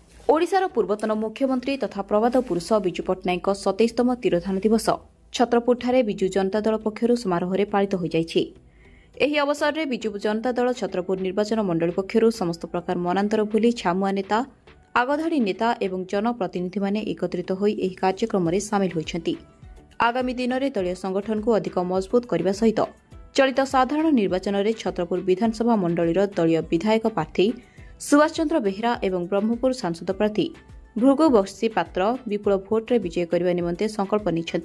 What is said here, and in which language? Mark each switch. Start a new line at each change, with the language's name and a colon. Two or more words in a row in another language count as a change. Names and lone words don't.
Odia: ଓଡ଼ିଶାର ପୂର୍ବତନ ମୁଖ୍ୟମନ୍ତ୍ରୀ ତଥା ପ୍ରବାଦ ପୁରୁଷ ବିଜୁ ପଟ୍ଟନାୟକ 27ତମ ତିରୋଧାନ ଦିବସ ଛତ୍ରପୁରଠାରେ ବିଜୁ ଜନତା ଦଳ ପକ୍ଷରୁ ସମାରୋହରେ ପାଳିତ ହୋଇଯାଇଛି। ଏହି ଅବସରରେ ବିଜୁ ଜନତା ଦଳ ଛତ୍ରପୁର ନିର୍ବାଚନ ମଣ୍ଡଳୀ ପକ୍ଷରୁ ସମସ୍ତ ପ୍ରକାର ମନାନ୍ତର ଭୁଲି ଛାମୁଆ ନେତା, ଆଗଧାଡ଼ି ନେତା ଏବଂ ଜନପ୍ରତିନିଧିମାନେ ଏକତ୍ରିତ ହୋଇ ଏହି କାର୍ଯ୍ୟକ୍ରମରେ ସାମିଲ ହୋଇଛନ୍ତି। ଆଗାମୀ ଦିନରେ ଦଳୀୟ ସଂଗଠନକୁ ଅଧିକ ମଜବୁତ କରିବା ସହିତ ଚଳିତ ସାଧାରଣ ନିର୍ବାଚନରେ ଛତ୍ରପୁର ବିଧାନସଭା ମଣ୍ଡଳୀର ଦଳୀୟ ବିଧାୟକ ପ୍ରାର୍ଥୀ ସୁଭାଷ ଚନ୍ଦ୍ର ବେହେରା ଏବଂ ବ୍ରହ୍ମପୁର ସାଂସଦ ପ୍ରାର୍ଥୀ ଭୃଗୁ ବକ୍ସି ପାତ୍ର ବିପୁଳ ଭୋଟ୍ରେ ବିଜୟ କରିବା ନିମନ୍ତେ ସଂକଳ୍ପ ନେଇଛନ୍ତି।